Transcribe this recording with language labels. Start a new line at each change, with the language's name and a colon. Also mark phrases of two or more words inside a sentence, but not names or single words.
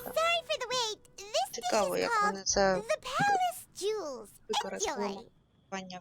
English: Sorry for the wait. This dish
Ukrainian: Цікаво,
English: is
Ukrainian: як
English: called
Ukrainian: вони це
English: the Palace Jewels.
Ukrainian: використали
English: Enjoy.